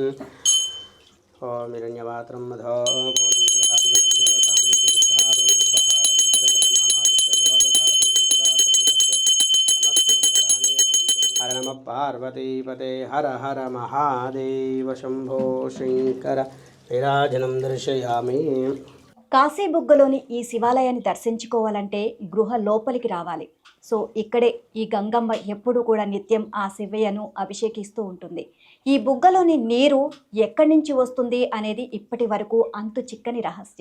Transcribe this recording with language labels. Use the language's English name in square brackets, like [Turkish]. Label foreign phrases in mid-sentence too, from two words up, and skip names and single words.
[Sanskrit] ओम हिरण्यवात्रं मधो हर नमः पार्वतीपते हर हर महादेव शंभो शंकर విరాజనం దర్శయామి. [Telugu] కాశీబుగ్గలోని ఈ శివాలయాన్ని దర్శించుకోవాలంటే గృహ లోపలికి రావాలి. సో ఇక్కడే ఈ గంగమ్మ ఎప్పుడు కూడా నిత్యం ఆ శివయ్యను అభిషేకిస్తూ ఉంటుంది. ఈ బుగ్గలోని నీరు ఎక్కడి నుంచి వస్తుంది అనేది ఇప్పటి వరకు అంతు చిక్కని రహస్యం.